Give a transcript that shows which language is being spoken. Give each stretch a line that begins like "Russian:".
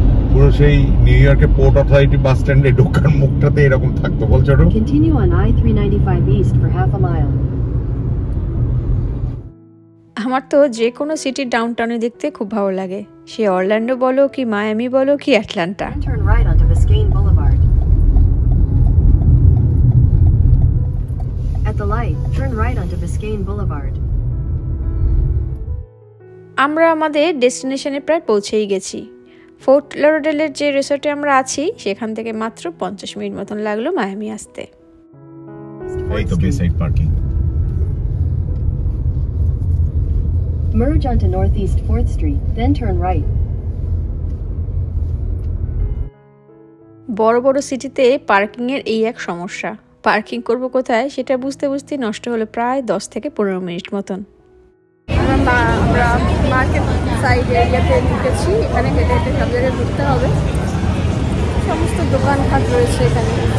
Bangla: পুরো সেই নিউ ইয়র্কের পোর্ট অথরিটি বাস স্ট্যান্ডে ঢোকার মুখটাতে এরকম থাকতো, বলছো?
English: Continue on I-395 east for half a mile.
Bangla: আমার তো যে কোনো সিটির ডাউনটাউনে দেখতে খুব ভালো লাগে, সে অরল্যান্ডো বলো কি মায়ামি বলো কি Atlanta.
English: Turn right onto Biscayne Boulevard. At the light, turn right onto Biscayne Boulevard.
Bangla: আমরা আমাদের ডেস্টিনেশনে প্রায় পৌঁছেই গেছি। ফোর্ট লডারডেলের যে রিসোর্টে আমরা আছি সেখান থেকে মাত্র 50 মিনিট মতন লাগলো মায়ামি আসতে। এই তো বে side parking.
English: Merge onto Northeast 4th Street, then turn right.
Bangla: বড় বড় সিটিতে পার্কিং এর এই এক সমস্যা, পার্কিং করব কোথায় সেটা বুঝতে বুঝতে নষ্ট হলো প্রায় 10 থেকে 15 মিনিট মতন। আমরা মার্কেট সাইড এরিয়াতে ঢুকেছি। এখানে হেঁটে হেঁটে সব জায়গায় ঘুরতে হবে, সমস্ত দোকানঘাট রয়েছে এখানে।